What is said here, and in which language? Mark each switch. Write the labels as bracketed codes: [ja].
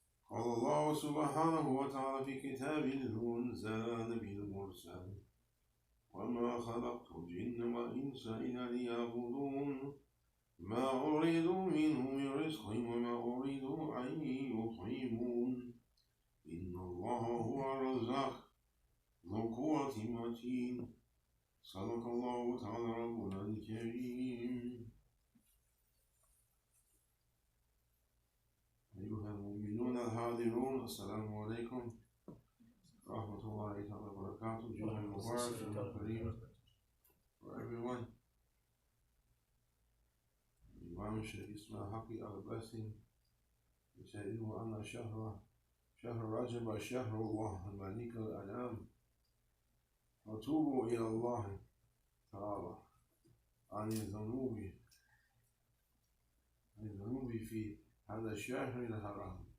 [ar] قال الله سبحانه وتعالى في كتابه المنزل نبي المرسل: وما خلقت الجن والإنس إلا ليعبدون ما أريد منهم من رزق وما أريد أن يطعمون إن الله هو الرزاق ذو القوة المتين. صدق الله تعالى ربنا الكريم. أيها المؤمنون الحاضرون، السلام عليكم ورحمة الله تعالى وبركاته. [en] Jumuah Mubarak and Kareem for everyone. Imam Shaykh Abdul Haqq our blessing. He said, [ar] "Inna shahra Rajab shahrullah al-Malik al-Anam. وتوبوا إلى الله تعالى عن الذنوب في هذا الشهر الحرام."